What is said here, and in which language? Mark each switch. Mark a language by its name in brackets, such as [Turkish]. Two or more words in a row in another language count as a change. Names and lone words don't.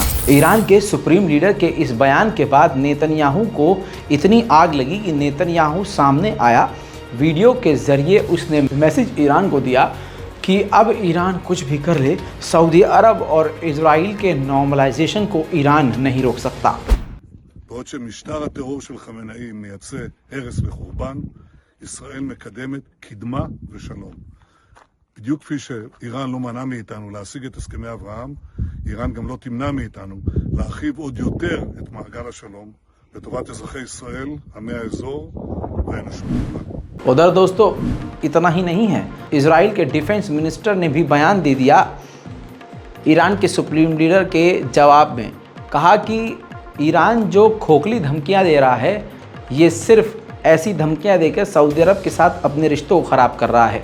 [Hindi] ईरान के [English] supreme leader [Hindi] के इस बयान के बाद नेतन्याहू को इतनी आग लगी कि नेतन्याहू सामने आया। वीडियो के ज़रिए उसने मैसेज ईरान को दिया कि अब ईरान कुछ भी कर ले, सऊदी अरब और इजराइल के नॉर्मलाइजेशन को ईरान नहीं रोक सकता। [Hebrew] בעוד שמשטר הטרור של חמינאי מייצא הרס וחורבן, ישראל מקדמת קדמה ושלום. בדיוק כפי שאיראן לא מנעה מאיתנו להשיג את הסכמי אברהם, איראן גם לא תמנע מאיתנו להרחיב עוד יותר את מעגל השלום לטובת אזרחי ישראל, עמי האזור והאנושות כולה. [Hindi] उधर दोस्तों इतना ही नहीं है, इजराइल के [English] defence minister [Hindi] ने भी बयान दे दिया ईरान के [English] supreme leader [Hindi] के जवाब में। कहा कि ईरान जो खोखली धमकियां दे रहा है ये सिर्फ ऐसी धमकियां देकर सऊदी अरब के साथ अपने रिश्तों को ख़राब कर रहा है।